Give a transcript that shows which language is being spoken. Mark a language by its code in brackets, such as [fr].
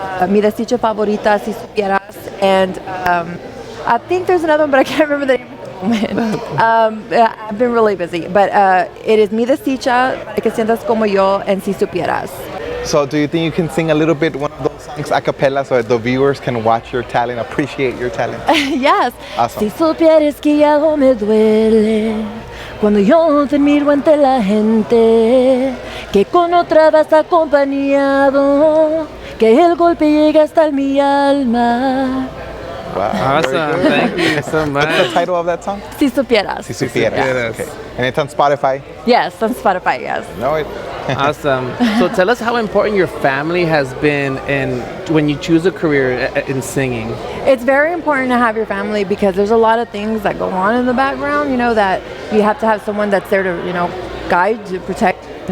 [en] Mi desdicha favorita, si supieras, and I think there's another one, but I can't remember the name at the moment. I've been really busy, but it is Mi desdicha, Para que sientas como yo, and Si supieras. So do you think you can sing a little bit one of those songs a cappella so that the viewers can watch your talent, appreciate your talent? Yes. Awesome. [es] Si supieras que algo me duele cuando yo te miro ante la gente, que con otra vas acompañado, que el golpe llega hasta mi alma. [en] Wow. Awesome. Thank you so much. What's the title of that song? [es] Si supieras. Si supieras. Supieras. [en] Okay. And it's on Spotify? Yes, on Spotify, yes. Know it. Awesome. So tell us how important your family has been in when you choose a career in singing. It's very important to have your family because there's a lot of things that go on in the background, that you have to have someone that's there to, guide, to protect.